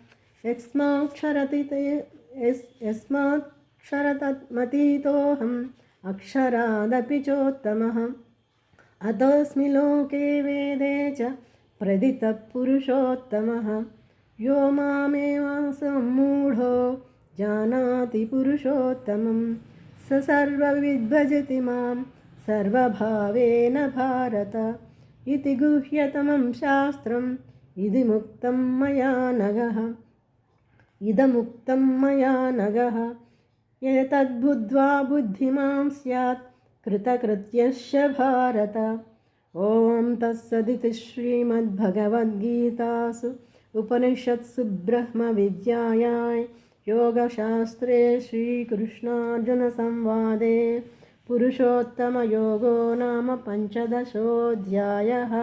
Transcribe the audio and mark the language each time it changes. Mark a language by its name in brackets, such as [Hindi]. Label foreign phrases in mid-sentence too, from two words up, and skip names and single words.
[Sanskrit] యస్మాక్షరతమతీతోऽహం అక్షరాదపి చోత్తమः అతోస్మి లోకే వేదే చ ప్రదితః పురుషోత్తమः యో మామేవ సమ్మూఢో జానాతి పురుషోత్తమం స సర్వవిద్భజతి మాం సర్వభావేన భారత ఇతి గుహ్యతమం శాస్త్రం ఇదముక్తం మయా నగః एतद्बुद्ध्वा बुद्धिमान् स्यात् कृतकृत्यश्च भारत। ॐ तत्सदिति श्रीमद्भगवद्गीतासु उपनिषत्सु ब्रह्मविद्यायां योगशास्त्रे श्रीकृष्णार्जुनसंवादे पुरुषोत्तमयोगो नाम पञ्चदशोऽध्यायः।